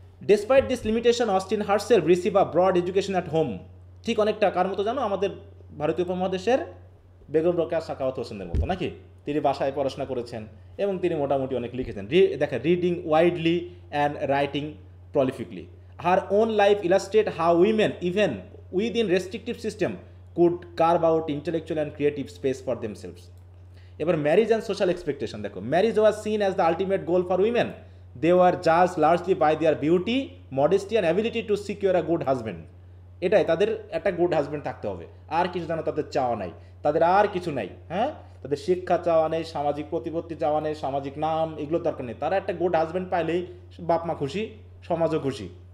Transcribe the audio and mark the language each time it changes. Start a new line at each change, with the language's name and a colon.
English: despite this limitation Austen herself receive a broad education at home,
Bangla: ঠিক অনেকটা কার মতো জানো? আমাদের ভারতীয় উপমহাদেশের বেগম রোকেয়া সাখাওয়াত হোসেনের মতো নাকি? তিনি বাসায় পড়াশোনা করেছেন এবং তিনি মোটামুটি অনেক লিখেছেন, দেখা
English: Reading widely and writing prolifically. Her own life illustrates how women, even within restrictive system, could carve out intellectual and creative space for themselves.
Bangla: এবার
English: marriage and social expectation
Bangla: দেখো,
English: Marriage was seen as the ultimate goal for women, they were judged largely by their beauty, modesty and ability to secure a good husband.
Bangla: এটাই তাদের একটা
English: good husband
Bangla: থাকতে হবে, আর কিছু যেন তাদের চাওয়া নাই, তাদের আর কিছু নাই। হ্যাঁ, তাদের শিক্ষা চাওয়া নেই, সামাজিক প্রতিপত্তি চাওয়া নেই, সামাজিক নাম এগুলোর দরকার নেই, তারা একটা
English: good husband
Bangla: পাইলেই বাপ মা খুশি, সমাজও খুশি।